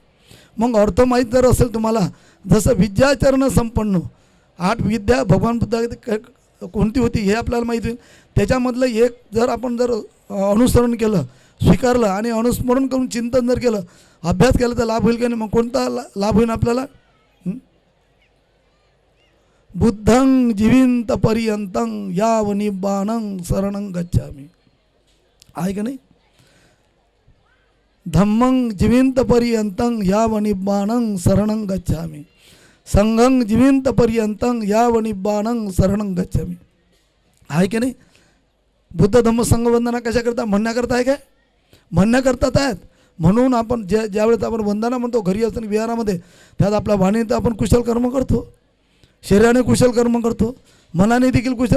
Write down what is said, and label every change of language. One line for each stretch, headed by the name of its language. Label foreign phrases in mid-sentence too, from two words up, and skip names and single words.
Marathi: मग अर्थ माहीत जर असेल तुम्हाला, जसं
Pali: विद्याचरण संपन्न
Marathi: 8 विद्या भगवान बुद्धा कोणती होती हे आपल्याला माहिती होईल. त्याच्यामधलं एक जर आपण जर अनुसरण केलं, स्वीकारलं आणि अनुस्मरण करून चिंतन जर केलं, अभ्यास केला, तर लाभ होईल का नाही? मग कोणता लाभ होईल आपल्याला?
Pali: बुद्धं जीविंत पर्यंतं याव निब्बाणं शरणं गच्छामि.
Marathi: आहे का नाही?
Pali: धम्मं जीविंत पर्यंतं याव निब्बाणं शरणं गच्छामि. संघं जीविंत पर्यंतं याव निब्बाणं शरणं गच्छामि.
Marathi: आहे की नाही? बुद्ध धम्म संघ वंदना कशा करता? म्हणण्याकरता आहे काय? म्हणण्याकरतात आहेत. म्हणून आपण ज्यावेळेस आपण वंदना म्हणतो घरी असताना विहारामध्ये, त्यात आपल्या वाणीत आपण कुशल कर्म करतो, शरीराने कुशल कर्म करतो, मनाने देखील कुशल.